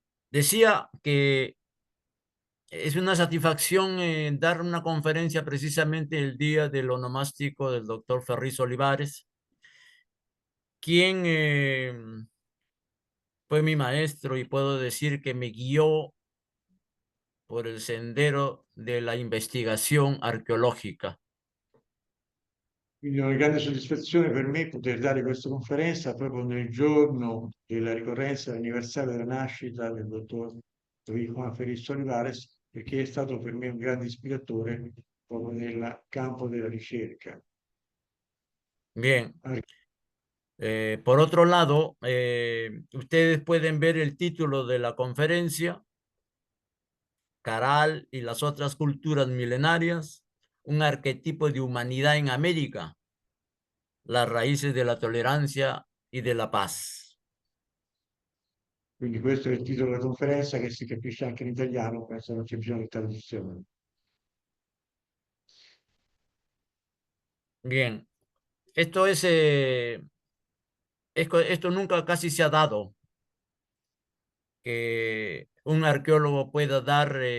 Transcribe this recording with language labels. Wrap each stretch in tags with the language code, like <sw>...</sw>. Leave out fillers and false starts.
<es>Decía que es una satisfacción dar una conferencia precisamente el día del onomástico del doctor Ferris Olivares, quien fue mi maestro y puedo decir que me guió por el sendero de la investigación arqueológica.</es> <it>Quindi è una grande soddisfazione per me poter dare questa conferenza proprio nel giorno della ricorrenza dell'anniversario della nascita del dottor Juan Felice Olivares, perché è stato per me un grande ispiratore proprio nel campo della ricerca.</it> <es>Bien. Por otro lado, ustedes pueden ver el título de la conferencia, Caral y las otras culturas milenarias, un arquetipo de humanidad en América, las raíces de la tolerancia y de la paz.</es> <it>Quindi questo è il titolo della conferenza, che si capisce anche in italiano, penso non c'è bisogno di traduzione.</it> <es>Bien, esto es, esto nunca casi se ha dado, que un arqueólogo pueda dar</es>